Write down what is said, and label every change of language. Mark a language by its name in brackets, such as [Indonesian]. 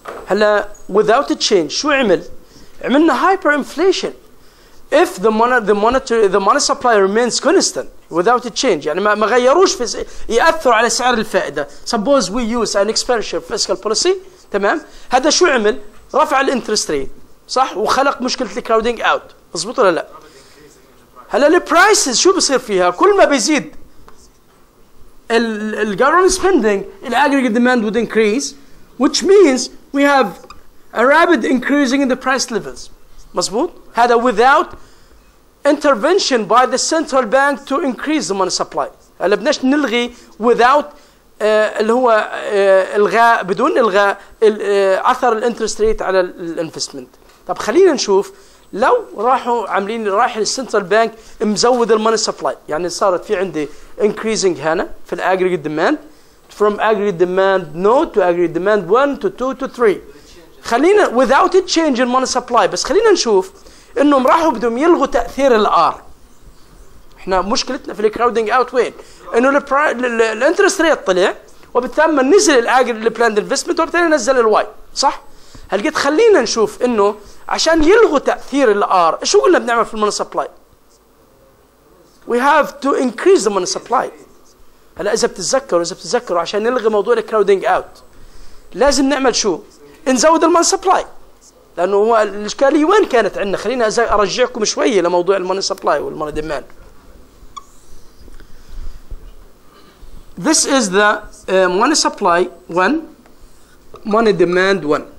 [Arabic] هلا [English] without a change [Arabic] شو عمل؟ عملنا hyperinflation. [English] If the money supply remains constant without a change [Arabic] يعني ما غيروش في يأثروا على سعر الفائدة. [English] Suppose we use an expansion fiscal policy. [Arabic] تمام؟ هذا شو عمل؟ رفع الانترست ريت صح؟ وخلق مشكلة الكراودينج اوت. مظبوط ولا لا؟ هلا البرايسز شو بصير فيها؟ كل ما بيزيد الجفرمنت سبيندينج الاجريجيت demand [English] would increase, which means we have a rapid increasing in the price levels. [Arabic] مظبوط؟ [English] هذا without intervention by the central bank to increase the money supply. [Arabic] هلا بدناش نلغي without اللي هو الغاء بدون الغاء اثر الانترست ريت على الانفستمنت. طب خلينا نشوف لو راح السنترال بانك مزود الماني سبلاي، يعني صارت في عندي increasing هنا في الاجريجيت demand [English] from aggregate demand no to aggregate demand 1 to 2 to 3. [Arabic] خلينا [English] without a change in money supply. [Arabic] بس خلينا نشوف انهم راحوا بدهم يلغوا تاثير الار. احنا مشكلتنا في الكراودنج اوت وين؟ انه الانترست ريت طلع وبالتالي نزل الاجريجيت البلاند انفستمنت وبالتالي نزل الواي، صح؟ هل قد خلينا نشوف انه عشان يلغوا تاثير الار شو قلنا بنعمل في الموني سبلاي؟ [English] we have to increase the money supply. [Arabic] هلا اذا بتتذكروا عشان نلغي موضوع الكراودنج اوت لازم نعمل شو؟ نزود الموني سبلاي. لانه هو الاشكاليه وين كانت عندنا؟ خلينا ارجعكم شويه لموضوع الموني سبلاي والموني ديماند. [English] This is the money supply 1 money demand 1.